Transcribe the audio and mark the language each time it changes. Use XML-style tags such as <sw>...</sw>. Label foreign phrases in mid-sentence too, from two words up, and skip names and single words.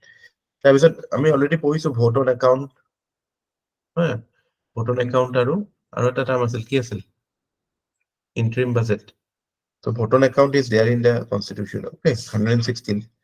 <as>তাৰপিছত আমি অলৰেডি পঢ়িছো</as> <en>vote on account,</en> <as>হয়,</as> <en>vote on account</en> <as>আৰু এটা টাৰ্ম আছিল, কি আছিল?</as> <en>Interim budget. So vote on account is there in the constitution. Okay, 116.</en>